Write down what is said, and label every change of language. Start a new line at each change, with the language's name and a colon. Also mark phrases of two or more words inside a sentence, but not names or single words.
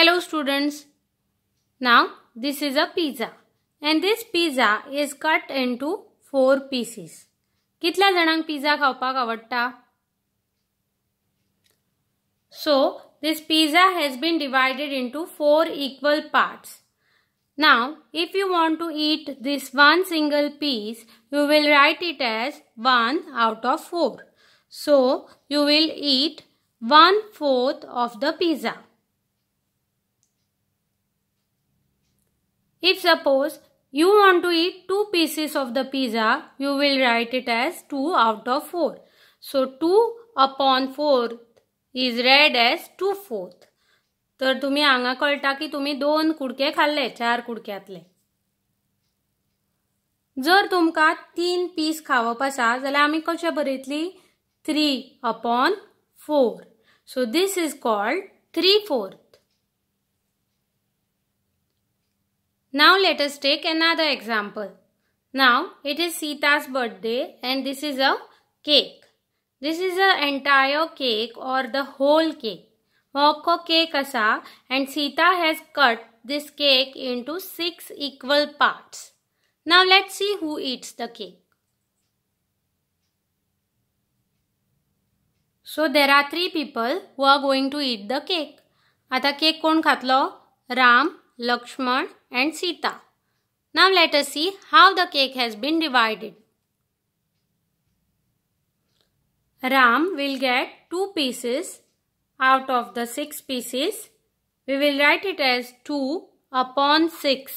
English: students, now this is a pizza and this pizza is cut into 4 pieces.
Konkani: कितल्या जाणांक pizza खावपाक आवडटा?
English: So this pizza has been divided into 4 equal parts. Now if you want to eat this one single piece, you will write it as 1 out of 4. So you will eat 1/4 of the pizza. If suppose you want to eat 2 pieces of the pizza, you will write it as 2 out of 4. So 2/4 is read as 2/4.
Konkani: तर तुम्ही हांगा कळटा की तुम्ही 2 कुडके खाल्ले 4 कुडक्यातले. जर तुमका 3 पीस खावप आसा जाल्यार आमी कशे बरयतली 3/4.
English: So this is called 3/4. Now let us take another example. Now it is Sita's birthday and this is a cake. This is an entire cake or the whole cake.
Konkani: Ho cake asa and Sita has cut this cake into 6 equal parts.
English: Now let's see who eats the cake. So there are 3 people who are going to eat the cake.
Konkani: आता cake कोण खातलो?
English: Ram, Lakshman and Sita. Now let us see how the cake has been divided. Ram will get 2 pieces out of the 6 pieces. We will write it as 2/6.